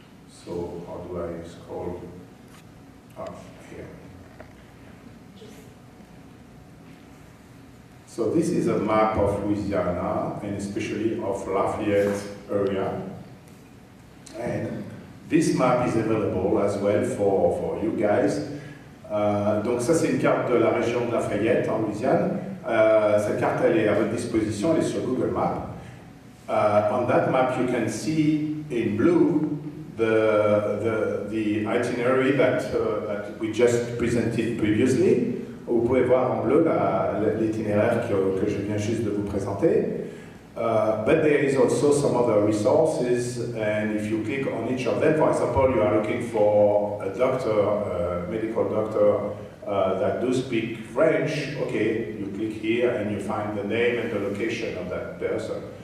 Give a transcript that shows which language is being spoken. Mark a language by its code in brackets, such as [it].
[en] So how do I scroll up here? So this is a map of Louisiana, and especially of Lafayette area. And this map is available as well for you guys. [fr] Donc ça c'est une carte de la région de Lafayette en Louisiane. Cette carte elle est à votre disposition, elle est sur Google Maps. [en] On that map you can see in blue the itinerary that we just presented previously. [fr] Vous pouvez voir en bleu l'itinéraire que je viens juste de vous présenter. [en] But there is also some other resources, and if you click on each of them, for example, you are looking for a doctor, a medical doctor that do speak French, okay, you click here and you find the name and the location of that person.